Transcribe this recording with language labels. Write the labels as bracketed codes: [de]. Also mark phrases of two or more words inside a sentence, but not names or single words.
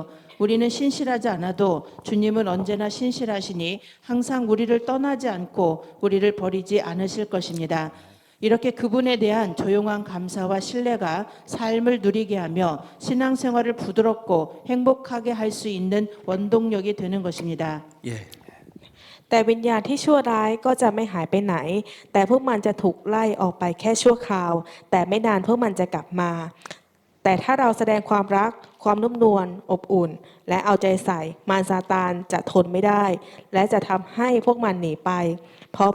[ko] 우리는 신실하지 않아도 주님은 언제나 신실하시니 항상 우리를 떠나지 않고 우리를 버리지 않으실 것입니다. 이렇게 그분에 대한 조용한 감사와 신뢰가 삶을 누리게 하며 신앙생활을 부드럽고 행복하게 할 수 있는 원동력이 되는 것입니다. 예. [th] แต่วิญญาณที่ชั่วร้ายก็จะไม่หายไปไหน แต่พวกมันจะถูกไล่ออกไปแค่ชั่วคราว แต่ไม่นานพวกมันจะกลับมา แต่ถ้าเราแสดงความรัก ความนุ่มนวลอบอุ่น และเอาใจใส่มารซาตานจะทนไม่ได้ และจะทำให้พวกมันหนีไป เพราะพว